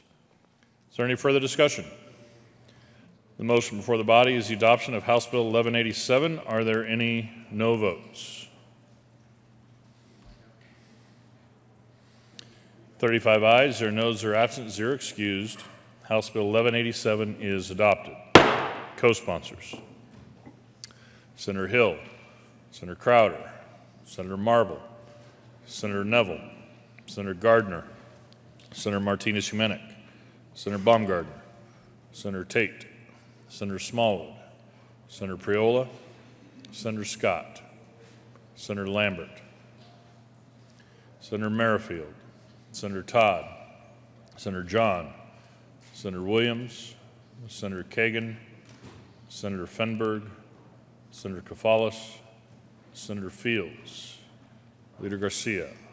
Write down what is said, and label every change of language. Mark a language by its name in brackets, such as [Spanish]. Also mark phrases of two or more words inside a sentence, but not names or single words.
[English] Is there any further discussion? The motion before the body is the adoption of House Bill 1187. Are there any no votes? 35 ayes, 0 noes, 0 absent, 0 excused. House Bill 1187 is adopted. Co-sponsors: Senator Hill, Senator Crowder, Senator Marble, Senator Neville, Senator Gardner, Senator Martinez-Humenick, Senator Baumgardner, Senator Tate, Senator Smallwood, Senator Priola, Senator Scott, Senator Lambert, Senator Merrifield, Senator Todd, Senator John, Senator Williams, Senator Kagan, Senator Fenberg, Senator Kafalis, Senator Fields, Leader Garcia.